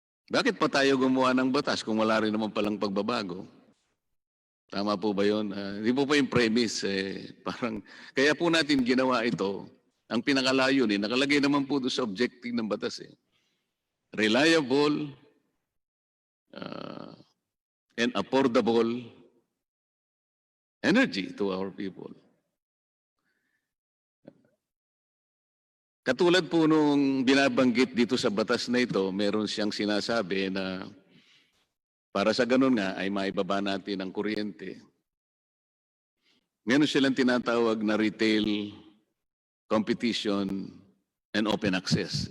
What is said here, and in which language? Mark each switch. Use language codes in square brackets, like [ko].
[tl] Bakit pa tayo gumawa ng batas kung wala rin naman palang pagbabago? Tama po ba yun? Hindi po yung premise. Parang, kaya po natin ginawa ito. Ang pinakalayunin, nakalagay naman po doon sa objective ng batas eh. [en] Reliable and affordable energy to our people. [tl] Katulad po nung binabanggit dito sa batas na ito, meron siyang sinasabi na para sa ganun nga ay maibaba natin ang kuryente. Meron silang tinatawag na [en] retail competition and open access.